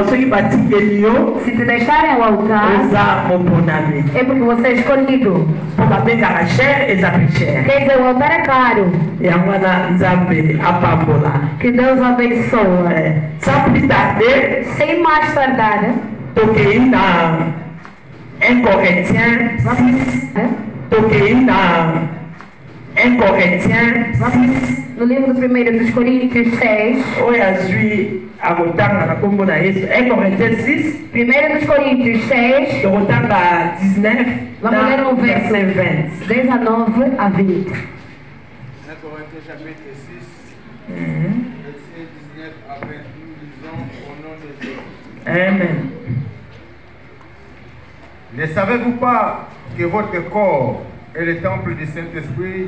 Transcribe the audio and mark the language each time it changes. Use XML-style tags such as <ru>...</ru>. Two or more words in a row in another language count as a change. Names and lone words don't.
<pt>Se te deixarem o altar, é porque você é escolhido. Quer dizer, o altar é caro. Que Deus abençoe. Sem mais tardar.</pt> <ln>Toquei na em Corinthiens 6. Toquei na 1 Corinthiens 6.</ln> <pt>No livro de 1 dos Coríntios 6.</pt> <ln>oyo azwi akotanga na kombo na Yesu 1 Corinthiens 6</ln> <pt>1 dos Coríntios 6.</pt> <ln>tokotanga 19</ln> <pt>Vamos ler o</pt> <fr>verset 20. 19 a 20. 1 Corinthiens chapitre 6, verset 19 à 20. Nous lisons au nom de Dieu. Amen. Ne savez-vous pas que votre corps est le temple du Saint-Esprit</fr>